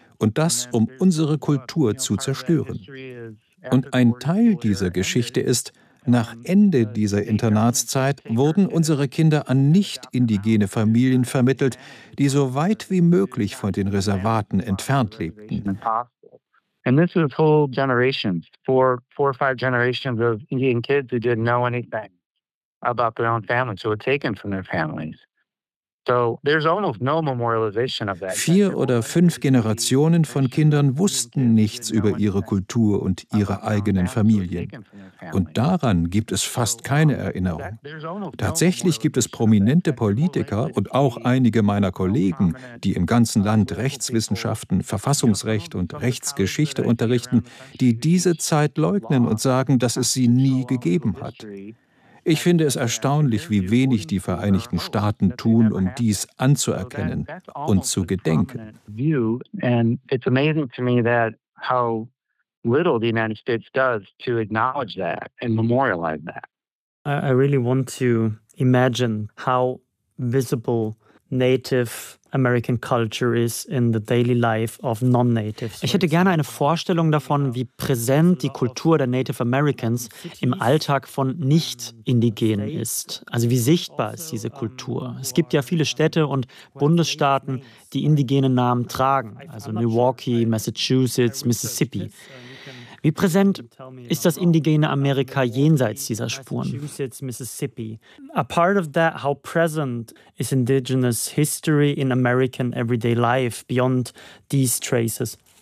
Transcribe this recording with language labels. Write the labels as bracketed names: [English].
[German] Und das, um unsere Kultur zu zerstören. Und ein Teil dieser Geschichte ist, nach Ende dieser Internatszeit wurden unsere Kinder an nicht-indigene Familien vermittelt, die so weit wie möglich von den Reservaten entfernt lebten. [English] And this was whole generations, four or five generations of Indian kids who didn't know anything about their own families, who were taken from their families. [German] Vier oder fünf Generationen von Kindern wussten nichts über ihre Kultur und ihre eigenen Familien. Und daran gibt es fast keine Erinnerung. Tatsächlich gibt es prominente Politiker und auch einige meiner Kollegen, die im ganzen Land Rechtswissenschaften, Verfassungsrecht und Rechtsgeschichte unterrichten, die diese Zeit leugnen und sagen, dass es sie nie gegeben hat. Ich finde es erstaunlich, wie wenig die Vereinigten Staaten tun, um dies anzuerkennen und zu gedenken. [English] And it's amazing to me that how little the United States does to acknowledge that and memorialize that. I really want to imagine how visible Native American culture is in the daily life of non-natives. [German] Ich hätte gerne eine Vorstellung davon, wie präsent die Kultur der Native Americans im Alltag von Nicht-Indigenen ist. Also wie sichtbar ist diese Kultur? Es gibt ja viele Städte und Bundesstaaten, die indigene Namen tragen, also Milwaukee, Massachusetts, Mississippi. Wie präsent ist das indigene Amerika jenseits dieser Spuren? [English] Mississippi. A part of that, how present is indigenous history in American everyday life beyond these traces?